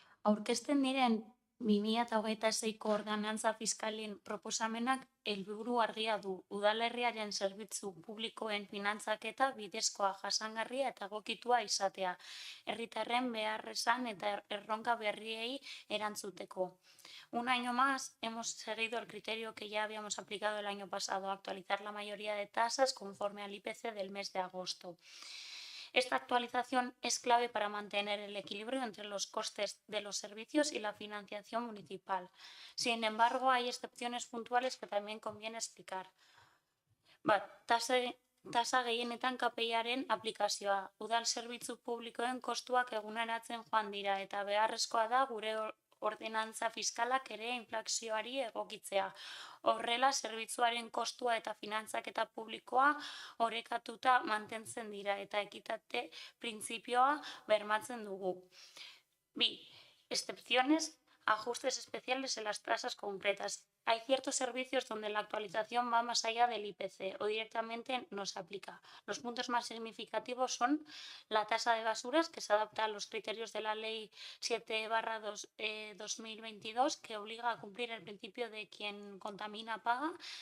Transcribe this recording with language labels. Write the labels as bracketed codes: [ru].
[eu] Aurkezten diren 2026ko ordenantza fiskalen proposamenak helburu argia du. Udalerriaren zerbitzu publikoen finantzaketa bidezkoa, jasangarria eta egokitua izatea, herritarren beharresan eta erronka berriei erantzuteko. [es] Un año más hemos seguido el criterio que ya habíamos aplicado el año pasado, actualizar la mayoría de tasas conforme al IPC del mes de agosto. Esta actualización es clave para mantener el equilibrio entre los costes de los servicios y la financiación municipal. Sin embargo, hay excepciones puntuales que también conviene explicar. [eu] Tasa gehienetan KPI-aren aplikazioa. Udal zerbitzu publikoen kostuak eguneratzen joan dira eta beharrezkoa da gure ordenantza fiskalak ere inflazioari egokitzea. Horrela, zerbitzuaren kostua eta finantzaketa publikoa orekatuta mantentzen dira eta ekitate printzipioa bermatzen dugu. 2. [es] Excepciones, ajustes especiales en las tasas concretas. Hay ciertos servicios donde la actualización va más allá del IPC o directamente no se aplica. Los puntos más significativos son la tasa de basuras, que se adapta a los criterios de la Ley 7/2022, que obliga a cumplir el principio de quien contamina paga.